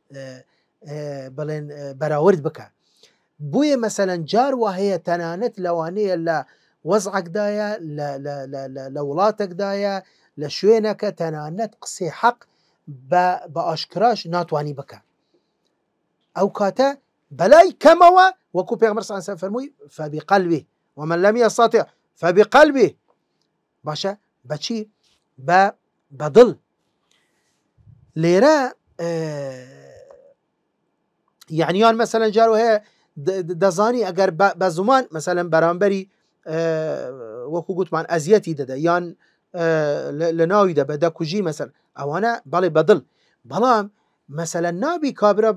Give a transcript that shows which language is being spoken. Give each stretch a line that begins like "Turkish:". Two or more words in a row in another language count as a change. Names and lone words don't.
Central Kurdish: بڵێن بەراورد بکە بۆیە مەسەلەن جاروا هەیە تەنانەت لەوانەیە لە وەزعێکدایە لە وڵاتێکدایە لە شوێنەکە تەنانەت قسەی حەق بە ئاشکراش ناتوانی بکە ئەو کاتە بەلای کەمەوە وەکو پێغەمبەر
Arabic: صلی الله علیه و سلم
Central Kurdish: فەرمووی
Arabic: فبقلبه ومن لم يستطع فبقلبه
Central Kurdish: باشە بەچی بە دڵ لێرە یعنیان مەسەلەن جارو هەیە دەزانی ئەگەر بە زمان مەسەلەن بەرامبەری وەکو گوتمان ئەزیەتی دەدە یان لە ناوی دەبە دەکوژی مەسەل ئەوانە بەڵێ بەدڵ بەڵام مەسەلەن نابی کابرا بڵێ